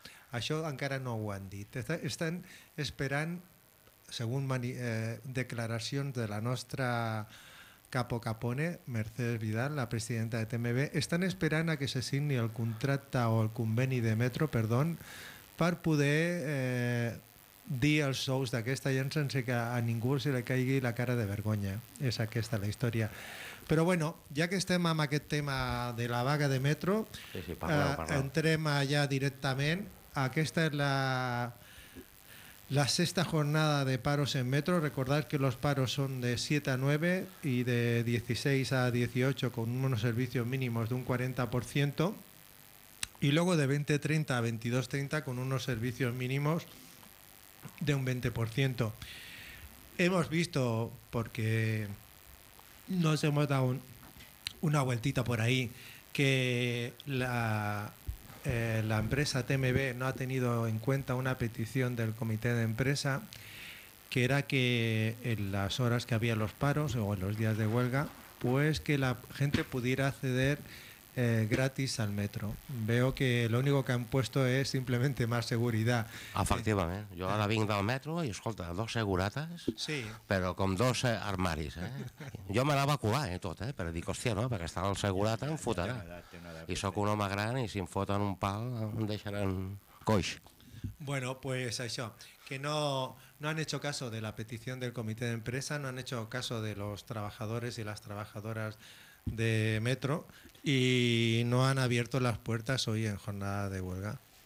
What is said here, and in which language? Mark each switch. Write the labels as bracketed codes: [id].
[ca] Això encara no ho han dit. Estan esperant, segons declaracions de la nostra Capo Capone, Mercedes Vidal, la presidenta de TMB, estan esperant a que se signi el contracte o el conveni de metro, perdó, per poder dir els sous d'aquesta gent sense que a ningú se li caigui la cara de vergonya. És aquesta la història. Però bueno, ja que estem amb aquest tema de la vaga de metro, sí, parleu. Entrem allà directament. Aquesta és la sexta jornada de paros en metro. [es] Recordad que los paros son de 7 a 9 y de 16 a 18 con unos servicios mínimos de un 40% y luego de 20:30 a 22:30 con unos servicios mínimos de un 20%. Hemos visto, porque nos hemos dado una vueltita por ahí, que la empresa TMB no ha tenido en cuenta una petición del comité de empresa, que era que en las horas que había los paros o en los días de huelga, pues que la gente pudiera acceder gratis al metro. Veo que lo único que han puesto es simplemente más seguridad. [ca] Efectivament, jo ara vinc del metro i escolta, dos segurates, sí, però com dos armaris, Jo m'anava a colar, tot, per dir, hòstia, no, perquè està el segurata, em fotrà. I sóc un home gran i si em foten un pal em deixaran coix. [es] Bueno, pues això, que no han hecho caso de la petición del comité de empresa, no han hecho caso de los trabajadores y las trabajadoras de metro y no han abierto las puertas hoy en jornada de huelga.